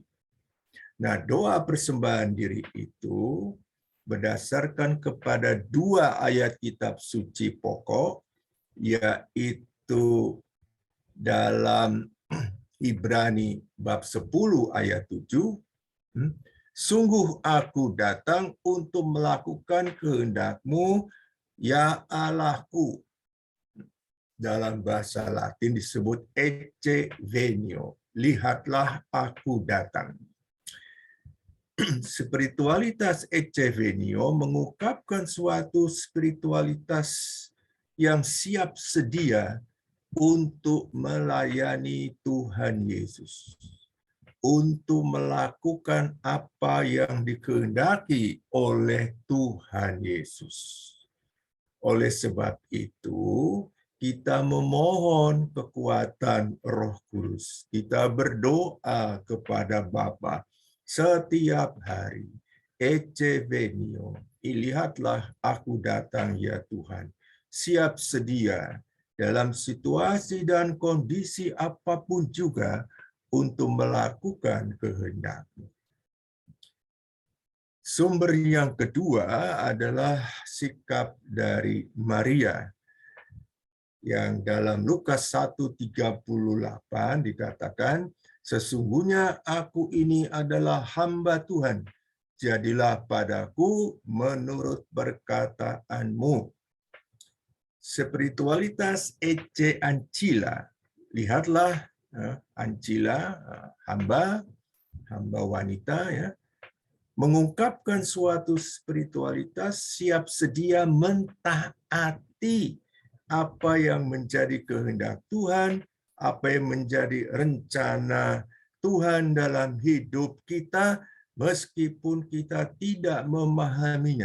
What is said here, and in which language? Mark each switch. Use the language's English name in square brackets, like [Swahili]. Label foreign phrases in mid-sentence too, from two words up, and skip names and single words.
[Indonesian] Nah, doa persembahan diri itu berdasarkan kepada 2 ayat kitab suci pokok, yaitu dalam Ibrani bab 10 ayat 7, sungguh aku datang untuk melakukan kehendak-Mu, ya Allahku. Dalam bahasa Latin disebut [Latin] ecce venio, [Indonesian] lihatlah aku datang. Spiritualitas [Latin] ecce venio [Indonesian] mengungkapkan suatu spiritualitas yang siap sedia untuk melayani Tuhan Yesus, untuk melakukan apa yang dikehendaki oleh Tuhan Yesus. Oleh sebab itu, kita memohon kekuatan Roh Kudus. Kita berdoa kepada Bapa setiap hari. [Latin] Ecce venio, [Indonesian] lihatlah aku datang ya Tuhan. Siap sedia dalam situasi dan kondisi apapun juga untuk melakukan kehendak-Mu. Sumber yang kedua adalah sikap dari Maria, yang dalam Lukas 1:38 dikatakan, sesungguhnya aku ini adalah hamba Tuhan, jadilah padaku menurut perkataanmu. Spiritualitas [Latin] ecce ancilla, [Indonesian] lihatlah ancilla, hamba wanita, ya, mengungkapkan suatu spiritualitas siap sedia mentaati apa yang menjadi kehendak Tuhan, apa yang menjadi rencana Tuhan dalam hidup kita, meskipun kita tidak memahaminya.